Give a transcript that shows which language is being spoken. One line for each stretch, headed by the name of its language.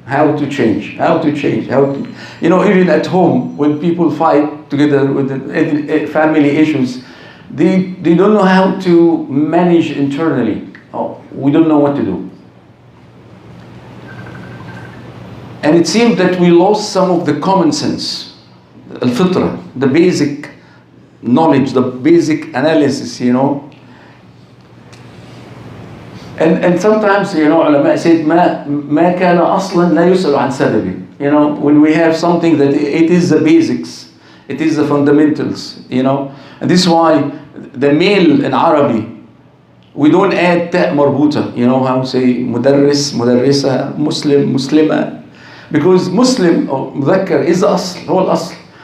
English: How to change, even at home when people fight together with family issues, they don't know how to manage internally. We don't know what to do. And it seems that we lost some of the common sense, al-fitra, the basic knowledge, the basic analysis, And sometimes, علماء said
Arabic: ما كان أصلا لا يسأل عن سببه.
English: When we have something that it is the basics, it is the fundamentals, and this is why the male in Arabic, we don't add تاء مربوطة. How to say
Arabic: مدرس مدرسة مسلم مسلمة,
English: because Muslim or مذكر is the أصل,
Arabic: هو الأصل.